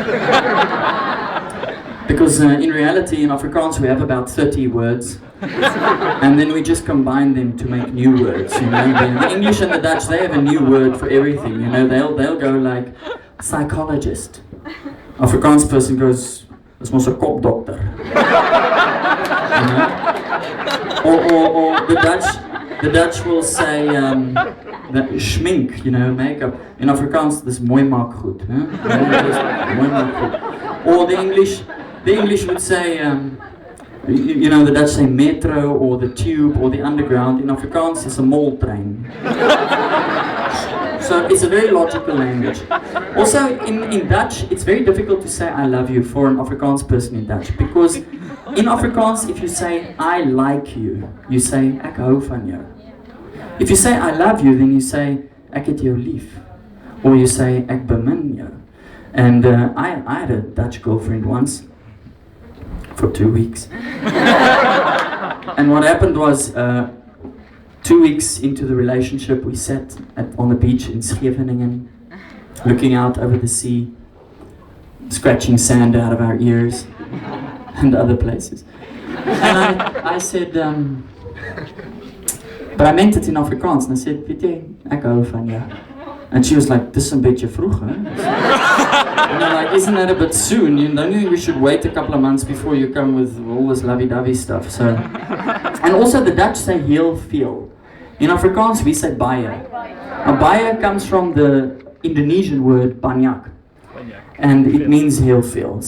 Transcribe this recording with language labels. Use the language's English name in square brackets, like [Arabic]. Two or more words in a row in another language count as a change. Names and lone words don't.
[English] Because in reality, in Afrikaans, we have about 30 words, and then we just combine them to make new words. You know, the English and the Dutch, they have a new word for everything. You know, they'll go like psychologist. Afrikaans person goes, [Afrikaans] "Dis mos 'n kopdokter." [English] You know? Or the Dutch will say that schmink, you know, makeup. In Afrikaans, [Afrikaans] dis mooi maak goed. Mooi maak goed. [English] Or the English would say, you know, the Dutch say metro or the tube or the underground. In Afrikaans, it's a mall train. So it's a very logical language. Also, in Dutch, it's very difficult to say I love you for an Afrikaans person in Dutch. Because in Afrikaans, if you say I like you, you say [Afrikaans] ek hou van jou. [English] If you say I love you, then you say [Afrikaans] ek het jou lief. [English] Or you say [Afrikaans] ek bemin jou. [English] And I had a Dutch girlfriend once. For 2 weeks. And what happened was, 2 weeks into the relationship, we sat on the beach in Scheveningen, looking out over the sea, scratching sand out of our ears, and other places. And I said, but I meant it in Afrikaans, and I said, [Afrikaans] weet jy, ek hou van jou. [English] And she was like, [Afrikaans] dis 'n bietjie vroeg, hè? [English] And I'm like, isn't that a bit soon? You don't think we should wait a couple of months before you come with all this lovey-dovey stuff? So, and also the Dutch say [Dutch] heel feel. [English] In Afrikaans we say baie. Now baie comes from the Indonesian word banyak, and it means [Dutch] heel feel.